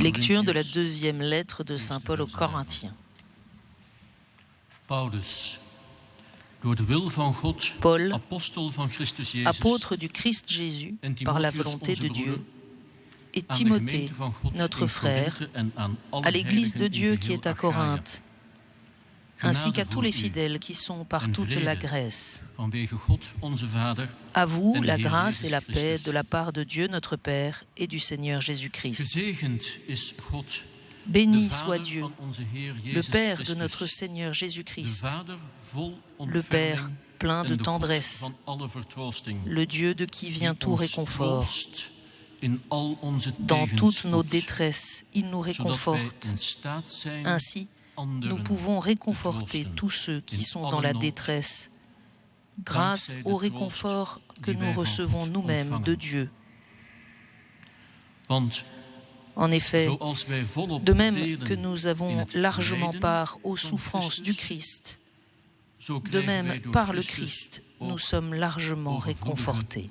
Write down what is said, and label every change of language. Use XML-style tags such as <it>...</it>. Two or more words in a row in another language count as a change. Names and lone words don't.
<fr>Lecture de la</fr> <nl>Corinthiërs.</nl> <fr>deuxième lettre de Saint Paul aux Corinthiens.</fr> <nl>Paulus, door de wil van God,</nl> <fr>Paul,</fr> <nl>apostel van Christus Jezus,</nl> <fr>apôtre du Christ Jésus,</fr> <nl>en</nl> <fr>par la</fr> <nl>Timotheus,</nl> <fr>volonté</fr> <nl>onze</nl> <fr>de</fr> <nl>broeder,</nl> <fr>Dieu, et</fr> <nl>aan de</nl> <fr>Timothée,</fr> <nl>gemeente van God</nl> <fr>notre</fr> <nl>in</nl> <fr>frère,</fr> <nl>Korinthe en aan alle</nl> <fr>à l'Église</fr> <nl>heiligen</nl> <fr>de</fr> <nl>in</nl> <fr>Dieu qui</fr> <nl>geheel</nl> <fr>est à</fr> <nl>Achaïe.</nl> <fr>Corinthe, ainsi qu'à</fr> <nl>Genade</nl> <fr>tous les</fr> <nl>voor u,</nl> <fr>fidèles qui sont par</fr> <nl>en</nl> <fr>toute</fr> <nl>vrede</nl> <fr>la Grèce.</fr> <nl>vanwege God onze Vader</nl> <fr>À vous,</fr> <nl>en de</nl> <fr>la</fr> <nl>Heer</nl> <fr>grâce et</fr> <nl>Jezus</nl> <fr>la paix</fr> <nl>Christus.</nl> <fr>de la part de Dieu notre Père et du Seigneur Jésus-Christ.</fr> <nl>Gezegend is God,</nl> <fr>Béni</fr> <nl>de</nl> <fr>soit</fr> <nl>Vader</nl> <fr>Dieu,</fr> <nl>van onze Heer</nl> <fr>le</fr> <nl>Jezus</nl> <fr>Père de</fr> <nl>Christus,</nl> <fr>notre Seigneur</fr> <nl>de</nl> <fr>Jésus-Christ,</fr> <nl>Vader vol</nl> <fr>le Père</fr> <nl>ontferming</nl> <fr>plein de</fr> <nl>en de God</nl> <fr>tendresse,</fr> <nl>van alle vertroosting,</nl> <fr>le Dieu de qui vient</fr> <nl>die</nl> <fr>tout</fr> <nl>ons</nl> <fr>réconfort.</fr> <nl>troost in al onze</nl> <fr>Dans toutes nos</fr> <nl>tegenspoed,</nl> <fr>détresses, il nous</fr> <nl>zodat wij</nl> <fr>réconforte.</fr> <nl>in staat zijn</nl> <fr>Ainsi,</fr> <nl>anderen</nl> <fr>nous pouvons réconforter</fr> <nl>troosten.</nl> <fr>tous ceux qui</fr> <nl>In</nl> <fr>sont</fr> <nl>alle</nl> <fr>dans la</fr> <nl>nood,</nl> <fr>détresse, grâce</fr> <nl>dankzij de</nl> <fr>au</fr> <nl>troost</nl> <fr>réconfort que</fr> <nl>die wij</nl> <fr>nous</fr> <nl>van</nl> <fr>recevons</fr> <nl>God</nl> <fr>nous-mêmes</fr> <nl>ontvangen.</nl> <fr>de Dieu.</fr> <nl>Want</nl> <fr>En effet,</fr> <nl>zoals wij volop</nl> <fr>de même</fr> <nl>delen</nl> <fr>que nous avons</fr> <nl>in het</nl> <fr>largement</fr> <nl>lijden</nl> <fr>part aux</fr> <nl>van</nl> <fr>souffrances du</fr> <nl>Christus,</nl> <fr>Christ,</fr> <nl>zo</nl> <fr>de</fr> <nl>krijgen wij</nl> <fr>même</fr> <nl>door</nl> <fr>par le</fr> <nl>Christus</nl> <fr>Christ,</fr> <nl>ook</nl> <fr>nous sommes largement</fr> <nl>overvloedige</nl> <fr>réconfortés.</fr>